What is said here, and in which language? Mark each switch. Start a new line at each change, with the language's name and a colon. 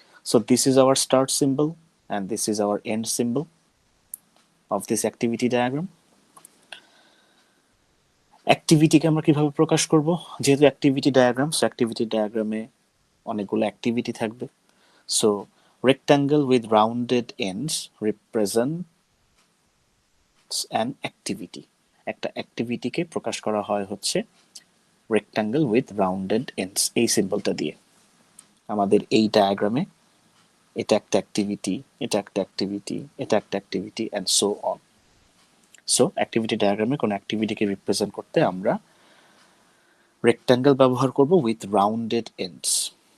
English: So this is our start symbol and this is our end symbol of this activity diagram.
Bangla: অ্যাক্টিভিটিকে আমরা কিভাবে প্রকাশ করব? যেহেতু activity diagram, so activity ডায়াগ্রামে অনেকগুলো activity থাকবে।
English: So rectangle with rounded ends represents an activity.
Bangla: একটা অ্যাক্টিভিটিকে প্রকাশ করা হয় হচ্ছে
English: rectangle with rounded ends
Bangla: এই সিম্বলটা দিয়ে। আমাদের এই ডায়াগ্রামে এটা একটা অ্যাক্টিভিটি, এটা একটা অ্যাক্টিভিটি, এটা একটা activity and so on. So activity ডায়াগ্রামে কোনো অ্যাক্টিভিটিকে রিপ্রেজেন্ট করতে আমরা রেক্ট্যাঙ্গেল ব্যবহার করব
English: With rounded ends.